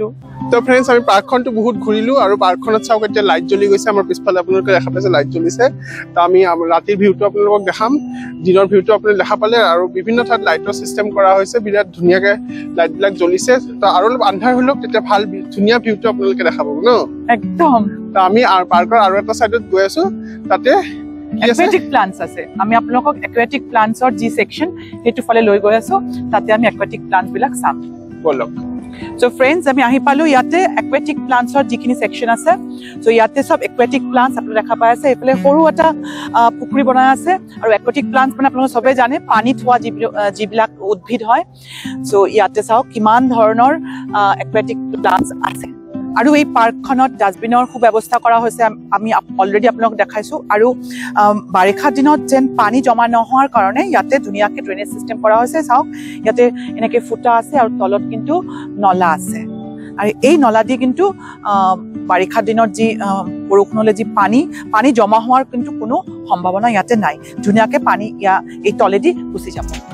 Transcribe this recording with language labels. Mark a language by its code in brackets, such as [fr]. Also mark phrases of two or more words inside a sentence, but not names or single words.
[as] তো ফ্ৰেণ্ডছ আমি পাৰ্কখনটো বহুত ঘূৰিলো আৰু পাৰ্কখনত চাওক এতিয়া লাইট জ্বলি গৈছে আমাৰ পিছফালে আপোনালোকে দেখা পাইছে লাইট জ্বলিছে তো আমি ৰাতিৰ ভিউটো আপোনালোকক দেখাম দিনৰ ভিউটো আপোনালোকে দেখা পালে আৰু বিভিন্ন ঠাইত [en] lightৰ system [as] কৰা হৈছে বিৰাট ধুনীয়াকে লাইটবিলাক জ্বলিছে তো আৰু অলপ আন্ধাৰ হলেও তেতিয়া ভাল ধুনীয়া ভিউটো আপোনালোকে দেখা পাব ন একদম তো আমি পাৰ্কৰ আৰু এটা সাইডত গৈ আছো তাতে [en] aquatic plants [as] আছে আমি আপোনালোকক [en] aquatic plants-ৰ [as] যি সেকশন হেতু ফালে লৈ গৈ আছো তাতে আমি [en] aquatic plants [as] বিলাক চাম বলক [en] So friends, [as] আমি আহি পালো ইয়াতে [en] aquatic plants-ৰ [as] যিখিনি সেকশন আছে so ইয়াতে সব [en] aquatic plants [as] আপোনালোকে দেখা পাই আছে এইফালে সৰু এটা পুখুৰী বনাই আছে আৰু [en] aquatic plants [as] মানে আপোনালোকে সবে জানে পানীত হোৱা যিবিলাক উদ্ভিদ হয় so ইয়াতে চাওক কিমান ধৰণৰ [en] aquatic plants [as] আছে আৰু এই পাৰ্কখনত ডাষ্টবিনৰ সুব্যৱস্থা কৰা হৈছে আমি অলৰেডি আপোনালোক দেখাইছো আৰু বাৰিষা দিনত যেন পানী জমা নোহোৱাৰ কাৰণে ইয়াতে ধুনীয়াকে [en] drainage system [as] কৰা হৈছে চাওক ইয়াতে এনেকে ফুটা আছে আৰু তলত কিন্তু নলা আছে আৰু এই নলা দি কিন্তু বাৰিষা দিনত যি বৰষুণলৈ যি পানী জমা হোৱাৰ কিন্তু কোনো সম্ভাৱনা ইয়াতে নাই ধুনীয়াকৈ পানী এই তলেদি গুচি যাব